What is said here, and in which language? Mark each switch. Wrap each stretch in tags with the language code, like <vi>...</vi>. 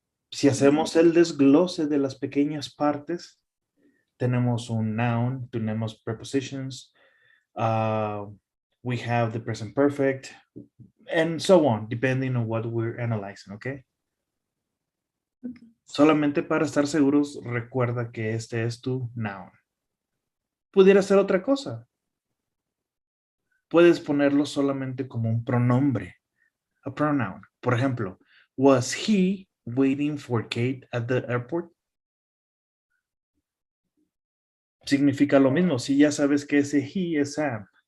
<es>Si hacemos el desglose de las pequeñas partes, tenemos un noun, tenemos prepositions,</es> <en>we have the present perfect, and so on, depending on what we're analyzing, okay?</en> <es>Solamente para estar seguros, recuerda que este es tu</es> <en>noun.</en> <es>Pudiera ser otra cosa. Puedes ponerlo solamente como un pronombre,</es> <en>a pronoun.</en> <es>Por ejemplo,</es> <en>was he waiting for Kate at the airport?</en> <es>Significa lo mismo. Si ya sabes que ese he es Sam.</es>